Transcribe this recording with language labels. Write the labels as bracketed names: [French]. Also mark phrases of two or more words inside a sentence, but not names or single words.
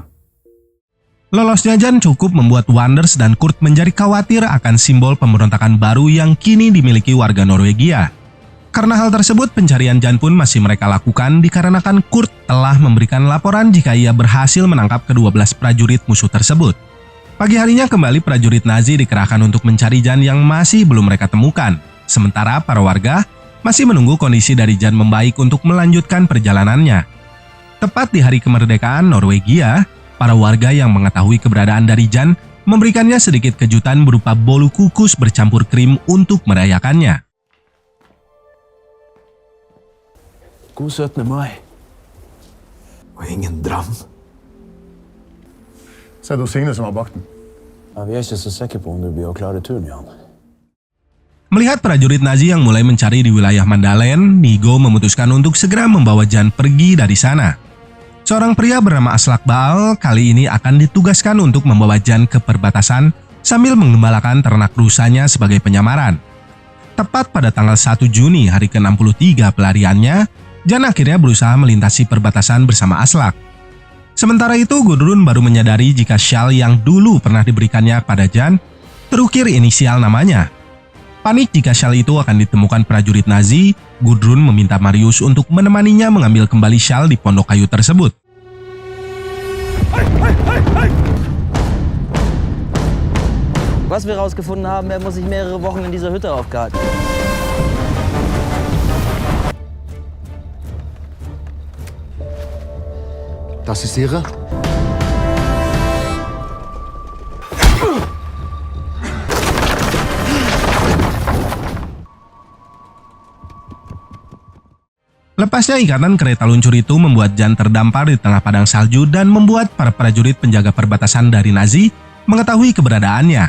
[Indonesian] Lolosnya Jan cukup membuat Wanders dan Kurt menjadi khawatir akan simbol pemberontakan baru yang kini dimiliki warga Norwegia. Karena hal tersebut, pencarian Jan pun masih mereka lakukan dikarenakan Kurt telah memberikan laporan jika ia berhasil menangkap ke-12 prajurit musuh tersebut. Pagi harinya kembali prajurit Nazi dikerahkan untuk mencari Jan yang masih belum mereka temukan. Sementara para warga masih menunggu kondisi dari Jan membaik untuk melanjutkan perjalanannya. Tepat di hari kemerdekaan Norwegia, para warga yang mengetahui keberadaan dari Jan memberikannya sedikit kejutan berupa bolu kukus bercampur krim untuk merayakannya. [Norwegian] God 17. mai. Og ingen dram. Så er det Signe som har bakt den. Ja, vi er ikke så sikre på om du blir å klare turen, Jan. [Indonesian] Melihat prajurit Nazi yang mulai mencari di wilayah Mandalen, Nigo memutuskan untuk segera membawa Jan pergi dari sana. Seorang pria bernama Aslak Baal kali ini akan ditugaskan untuk membawa Jan ke perbatasan sambil mengembalakan ternak rusanya sebagai penyamaran. Tepat pada tanggal 1 Juni hari ke-63 pelariannya, Jan akhirnya berusaha melintasi perbatasan bersama Aslak. Sementara itu, Gudrun baru menyadari jika syal yang dulu pernah diberikannya kepada Jan terukir inisial namanya. Panik jika syal itu akan ditemukan prajurit Nazi, Gudrun meminta Marius untuk menemaninya mengambil kembali syal di pondok kayu tersebut. [German] Was wir herausgefunden haben, er muss sich mehrere Wochen in dieser Hütte aufgehalten. Das ist Ihre? [Indonesian] Lepasnya ikatan kereta luncur itu membuat Jan terdampar di tengah padang salju dan membuat para prajurit penjaga perbatasan dari Nazi mengetahui keberadaannya.